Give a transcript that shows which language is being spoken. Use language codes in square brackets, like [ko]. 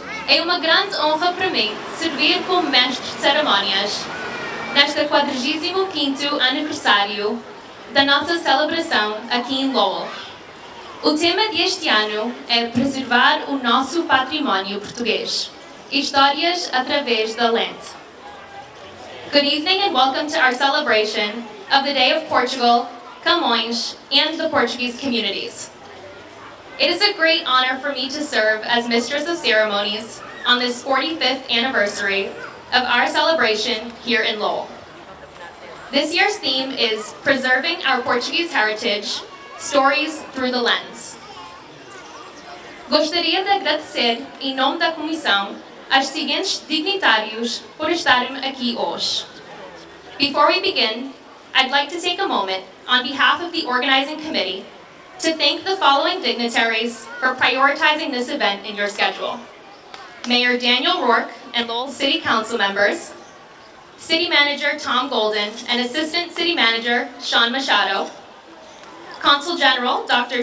[pt] É uma grande honra para mim servir como mestre de cerimónias neste 45º aniversário da nossa celebração aqui em Lowell. O tema deste ano é preservar o nosso património português, histórias através da lente. [en] Good evening and welcome to our celebration of the Day of Portugal, Camões, and the Portuguese communities. It is a great honor for me to serve as Mistress of Ceremonies on this 45th anniversary of our celebration here in Lowell. This year's theme is Preserving Our Portuguese Heritage, Stories Through the Lens. [pt] Gostaria de agradecer, em nome da Comissão, aos seguintes dignitários por estarem aqui hoje. [en] Before we begin, I'd like to take a moment, on behalf of the organizing committee, to thank the following dignitaries for prioritizing this event in your schedule. Mayor Daniel Rourke and Lowell City Council members, City Manager Tom Golden and Assistant City Manager Sean Machado, Consul General Dr.